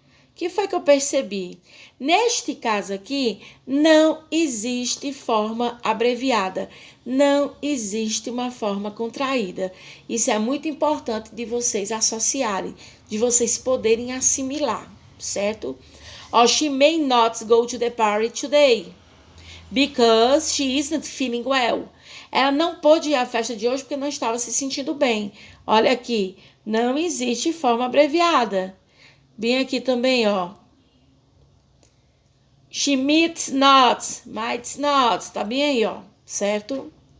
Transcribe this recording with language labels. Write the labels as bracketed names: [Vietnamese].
[Portuguese] O que foi que eu percebi? Neste caso aqui, não existe forma abreviada, não existe uma forma contraída. Isso é muito importante de vocês associarem, de vocês poderem assimilar, certo? [English] She may not go to the party today, because she isn't feeling well. [Portuguese] Ela não pôde ir à festa de hoje porque não estava se sentindo bem. Olha aqui, não existe forma abreviada. Bem aqui também, ó. [English] She might not. [Portuguese] Tá bem aí, ó. Certo?